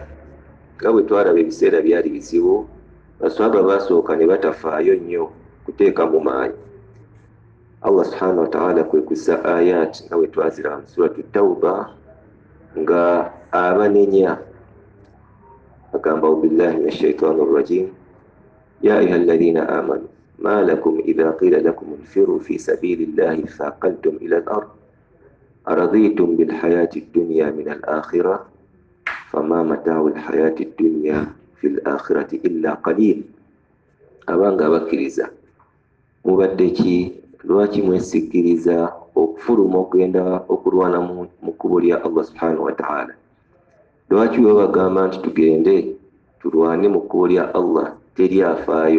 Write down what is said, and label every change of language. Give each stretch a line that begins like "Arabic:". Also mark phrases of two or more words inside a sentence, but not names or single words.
Ganda: Nga bwe twalaba ebiseera byali bizibu, baswahaba basooka ne batafaayo nnyo kuteeka mu maanyi.
Arabic: الله سبحانه وتعالى
Ganda: kwe kussa ayat nga bwe twazira mu suratu Tawba nga abanenya agamba
Arabic: بالله من الشيطان الرجيم يا أيها الذين آمنوا ما لكم إذا قيل لكم انفروا في سبيل الله اثاقلتم إلى الأرض أرضيتم بالحياة الدنيا من الآخرة فما متاع الحياة الدنيا في الآخرة إلا قليل.
Ganda: Abanga bakkiriza, mubadde ki lwaki mwesigiriza okufuluma okugenda okulwana mu kkubo lya
Arabic: الله سبحانه وتعالى?
Ganda: Lwaki we bagamba nti tugende tulwane mu kkubo lya Allah teri afaayo?